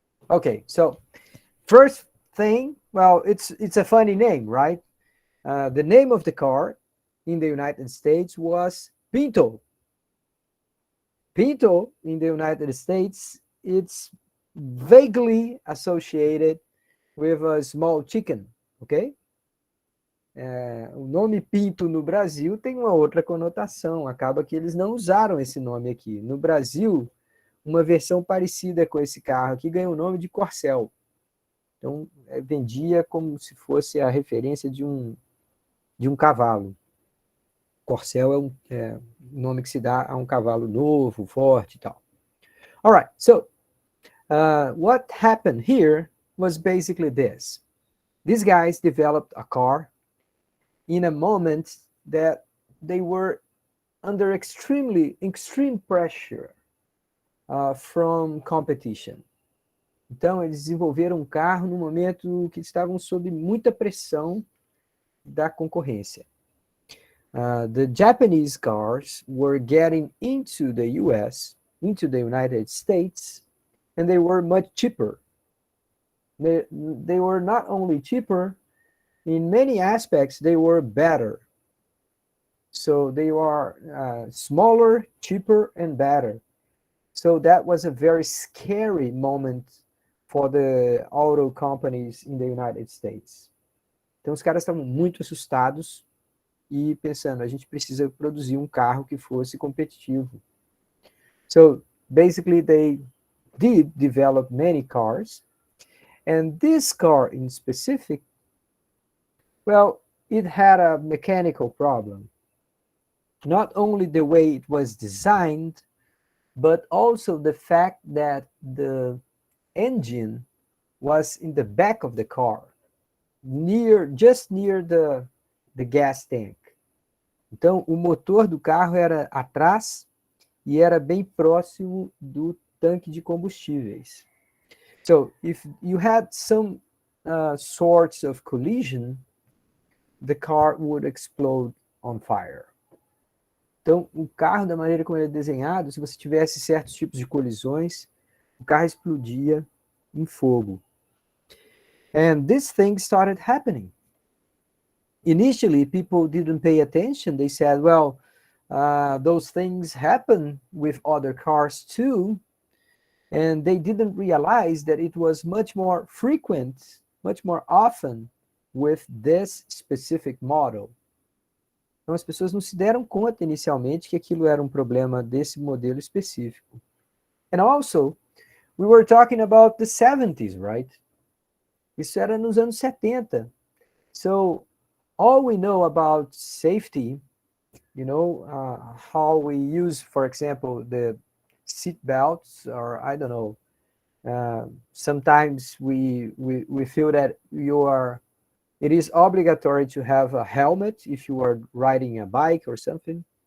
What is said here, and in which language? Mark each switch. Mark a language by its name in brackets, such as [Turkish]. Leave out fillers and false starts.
[English] Okay, so first thing, well, it's a funny name, right? The name of the car in the United States was Pinto. Pinto in the United States, it's vaguely associated with a small chicken, ok? [Portuguese] O nome Pinto no Brasil tem uma outra conotação, acaba que eles não usaram esse nome aqui. No Brasil, uma versão parecida com esse carro aqui ganhou o nome de Corcel. Então, vendia como se fosse a referência de um cavalo. Corcel é um nome que se dá a um cavalo novo, forte e tal. [English] All right, so what happened here was basically this. These guys developed a car in a moment that they were under extreme pressure from competition. [Portuguese] Então, eles desenvolveram um carro no momento que estavam sob muita pressão da concorrência. [English] The Japanese cars were getting into the US, into the United States, and they were much cheaper. They were not only cheaper, in many aspects, they were better. So they were smaller, cheaper, and better. So that was a very scary moment for the auto companies in the United States. [Portuguese] Então os caras estavam muito assustados e pensando, a gente precisa produzir um carro que fosse competitivo. [English] So basically they did develop many cars, and this car in specific, well, it had a mechanical problem. Not only the way it was designed, but also the fact that the engine was in the back of the car, just near the gas tank. [Portuguese] Então, o motor do carro era atrás e era bem próximo do tanque de combustíveis. [English] So, if you had some sorts of collision, the car would explode on fire. [Portuguese] Então, o carro, da maneira como ele é desenhado, se você tivesse certos tipos de colisões, o carro explodia em fogo. [English] And this thing started happening. Initially, people didn't pay attention. They said, well, those things happen with other cars too. And they didn't realize that it was much more frequent, much more often with this specific model. [Portuguese] Então, as pessoas não se deram conta inicialmente que aquilo era um problema desse modelo específico. [English] And also, we were talking about the 70s, right? [Portuguese] Isso era nos anos 70. [English] So, all we know about safety, you know, how we use, for example, the seat belts, or I don't know, sometimes we feel that it is obligatory to have a helmet if you are riding a bike or something.